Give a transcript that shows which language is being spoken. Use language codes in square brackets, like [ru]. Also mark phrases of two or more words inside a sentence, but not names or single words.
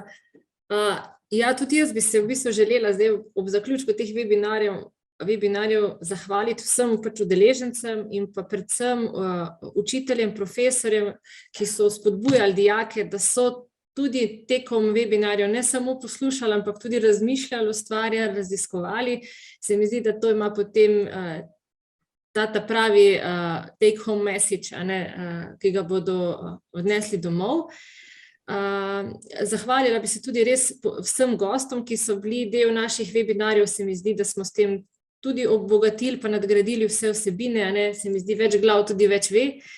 [sl] Ja, tudi jaz bi se v bistvu želela zdaj ob zaključku teh webinarjev zahvaliti vsem pač udeležencem in pa predvsem učiteljem, profesorjem, ki so spodbujali dijake, da so tudi tekom webinarjev ne samo poslušali, ampak tudi razmišljali, ustvarjali, raziskovali. Se mi zdi, da to ima potem ta pravi [en] take home message, [sl] ki ga bodo odnesli domov. Zahvalila bi se tudi res vsem gostom, ki so bili del naših webinarjev. Se mi zdi, da smo s tem tudi obogatili pa nadgradili vse vsebine, se mi zdi več glav tudi več ve.